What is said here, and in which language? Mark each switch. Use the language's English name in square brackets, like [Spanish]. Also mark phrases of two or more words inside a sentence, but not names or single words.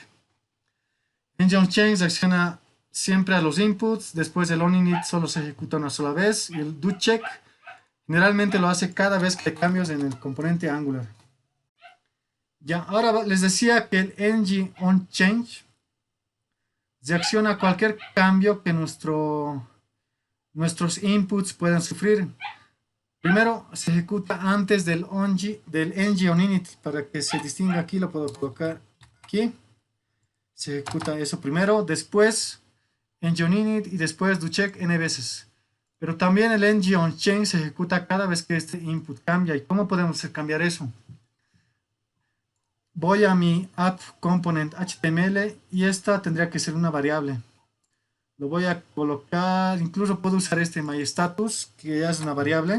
[Spanish] ng-on-change acciona siempre a los inputs, después el onInit solo se ejecuta una sola vez y el doCheck generalmente lo hace cada vez que hay cambios en el componente Angular. Ya, ahora les decía que el ng-on-change reacciona a cualquier cambio que nuestros inputs puedan sufrir. Primero se ejecuta antes del ng-on-init, para que se distinga aquí, lo puedo colocar aquí. Se ejecuta eso primero, después ng-on-init y después doCheck n veces. Pero también el ng-on-change se ejecuta cada vez que este input cambia. ¿Y cómo podemos cambiar eso? Voy a mi [English] app component HTML [Spanish] y esta tendría que ser una variable. Lo voy a colocar, incluso puedo usar este myStatus, que ya es una variable.